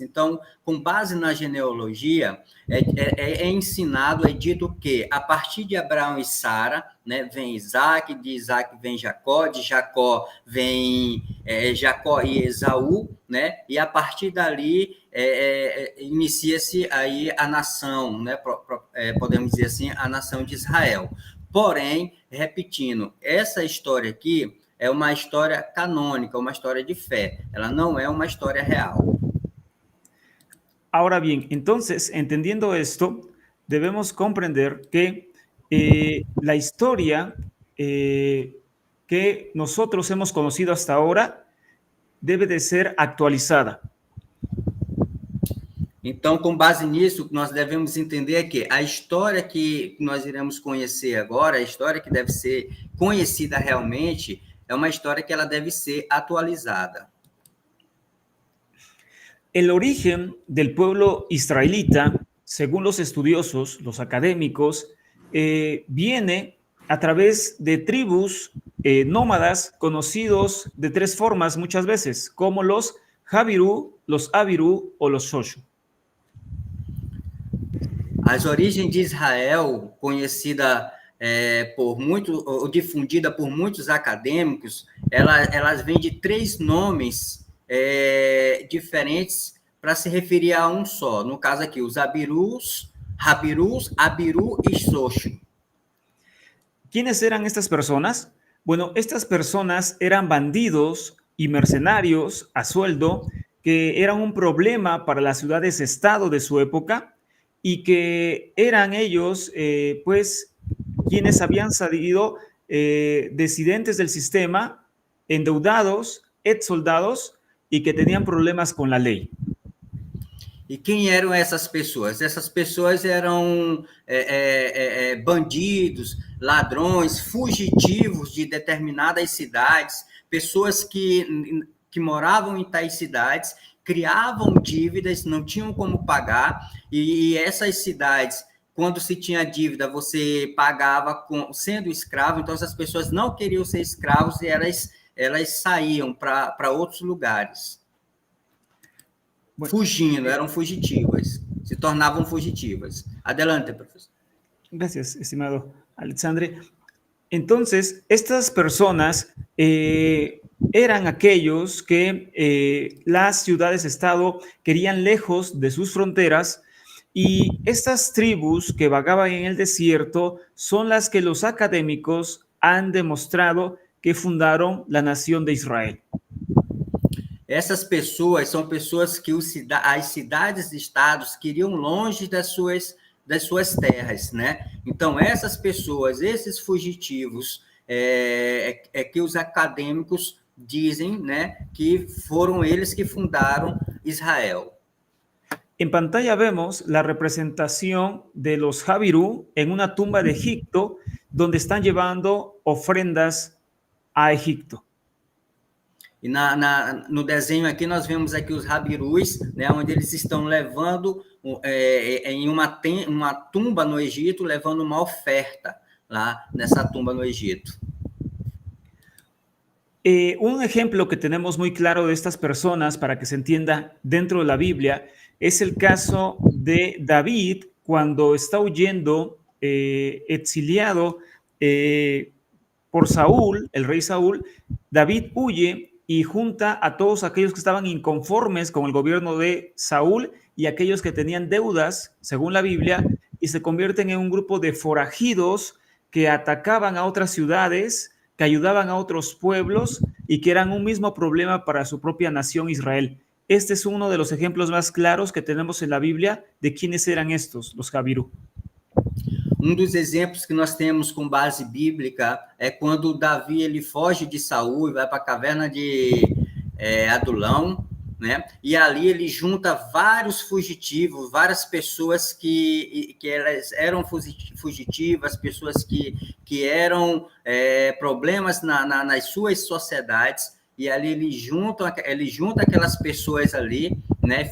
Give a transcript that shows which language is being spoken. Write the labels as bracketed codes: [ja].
[pt] Então, com base na genealogia, é ensinado, é dito que, a partir de Abraão e Sara, né, vem Isaac, de Isaac vem Jacó, de Jacó vem Jacó e Esaú, né, e a partir dali inicia-se aí a nação, né, podemos dizer assim, a nação de Israel. Porém, repetindo, essa história aqui é uma história canônica, uma história de fé. Ela não é uma história real. [es] Ahora bien, entonces, entendiendo esto, debemos comprender que la historia que nosotros hemos conocido hasta ahora debe de ser actualizada. [pt] Então, com base nisso, nós devemos entender que a história que nós iremos conhecer agora, a história que deve ser conhecida realmente, é uma história que ela deve ser atualizada. [es] El origen del pueblo israelita, según los estudiosos, los académicos, viene a través de tribus nómadas conocidos de 3 formas muchas veces, como los Javirú, los Avirú o los Shoshu. [pt] As origens de Israel, conhecida ou difundida por muitos acadêmicos, elas vêm de 3 nomes diferentes para se referir a um só. No caso aqui, os Abirus, Rabirus, Abiru e Shoshu. [es] ¿Quiénes eran estas personas? Bueno, estas personas eran bandidos y mercenarios a sueldo que eran un problema para las ciudades-estado de su época y que eran ellos, pues, quienes habían salido disidentes del sistema endeudados, ex soldados y que tenían problemas con la ley. [pt] E quem eram essas pessoas? Essas pessoas eram bandidos, ladrões, fugitivos de determinadas cidades, pessoas que moravam em tais cidades, criavam dívidas, não tinham como pagar, e essas cidades, quando se tinha dívida, você pagava sendo escravo, então essas pessoas não queriam ser escravos e elas saíam para outros lugares. Fugindo, eram fugitivas, se tornavam fugitivas. [es] Adelante, profesor. Gracias, estimado Alexandre. Entonces, estas personas eran aquellos que las ciudades-estado querían lejos de sus fronteras, y estas tribus que vagaban en el desierto son las que los académicos han demostrado que fundaron la nación de Israel. [pt] Essas pessoas são pessoas que as cidades-estados queriam longe das suas terras, né? Então, essas pessoas, esses fugitivos, que os acadêmicos dizem, né, que foram eles que fundaram Israel. [es] En pantalla vemos la representación de los Jabirú en una tumba de Egipto, donde están llevando ofrendas a Egipto. [pt] E no desenho aqui, nós vemos aqui os Jabirus, né, onde eles estão levando em uma tumba no Egito, levando uma oferta lá nessa tumba no Egito. [es] Un ejemplo que tenemos muy claro de estas personas, para que se entienda dentro de la Biblia, es el caso de David cuando está huyendo, exiliado por Saúl, el rey Saúl. David huye y junta a todos aquellos que estaban inconformes con el gobierno de Saúl y aquellos que tenían deudas, según la Biblia, y se convierten en un grupo de forajidos que atacaban a otras ciudades, que ayudaban a otros pueblos y que eran un mismo problema para su propia nación Israel. Este es uno de los ejemplos más claros que tenemos en la Biblia de quiénes eran estos, los Jabirú. [pt] Dos exemplos que nós temos com base bíblica é quando Davi ele foge de Saul e vai para a caverna de Adulão, né? E ali ele junta vários fugitivos, várias pessoas que elas eram fugitivas, pessoas que eram problemas nas suas sociedades, e ali ele junta aquelas pessoas ali, né?